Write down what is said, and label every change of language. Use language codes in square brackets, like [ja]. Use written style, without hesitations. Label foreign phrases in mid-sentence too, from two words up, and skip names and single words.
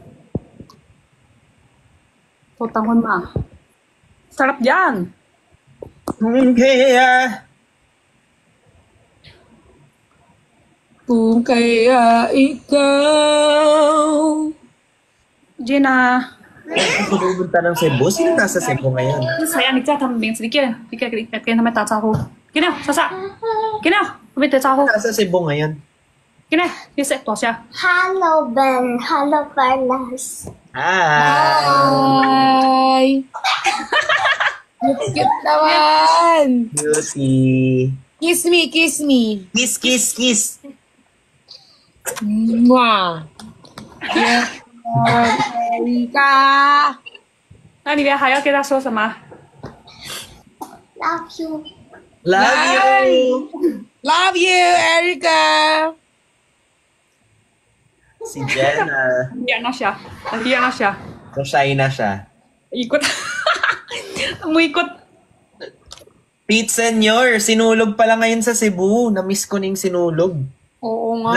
[tl] So, tangon ma. Sarap yan. Kaya... Kung kaya ikaw. Gina. Pumunta ng Cebu? Sino nasa Cebu ngayon? [zh] saya你叫他们名字，你跟他们打招呼。给你，莎莎，给你，我们打招呼。 [tl] Nasa Cebu ngayon. [zh] 给你，你说多少？ [en] Hello, Ben. Hello, Barnas. Hi! Hi! [tl] Cute naman. [en] Beauty. Kiss me. Kiss, kiss, kiss. Mwah. Yes. Erika. [zh] 那里面还要跟他说什么？ [en] Love you. Love you! Love you, Erika. [tl] Si Jenna. Iyan na siya. Iyan na siya. So, shy na siya. Ikot. Umikot. Pete Senyor, sinulog pala ngayon sa Cebu. [ceb] Na-miss ko ning sinulog. [tl] Oo nga.